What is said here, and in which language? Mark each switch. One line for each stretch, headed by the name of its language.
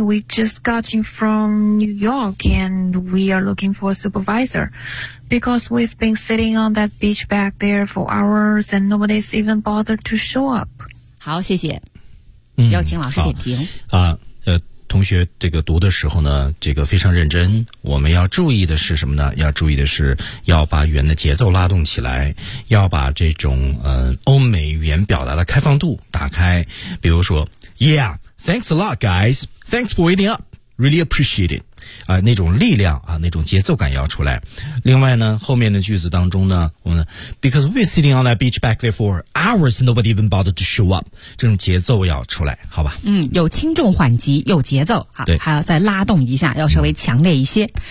English: We just got in from New York, and we are looking for a supervisor because we've been sitting on that beach back there for hours, and nobody's even bothered to show up.
Chinese: 好，谢谢。邀请老师点评、嗯、啊，同学这个读的时候呢，这个非常认真。我们要注意的是什么呢？要注意的是要把语言的节奏拉动起来，要把这种欧美语言表达的开放度打开。比如说
English: ，Yeah, thanks a lot, guys. Thanks for waiting up. Really appreciate it.
Chinese: 啊，那种力量啊，那种节奏感要出来。另外呢，后面的句子当中呢，我们
English: Because we're sitting on that beach back there for hours, nobody even bothered to show up.
Chinese: 这种节奏要出来，好吧？嗯，有轻重缓急，有节奏，哈，对，还要再拉动一下，要稍微强烈一些。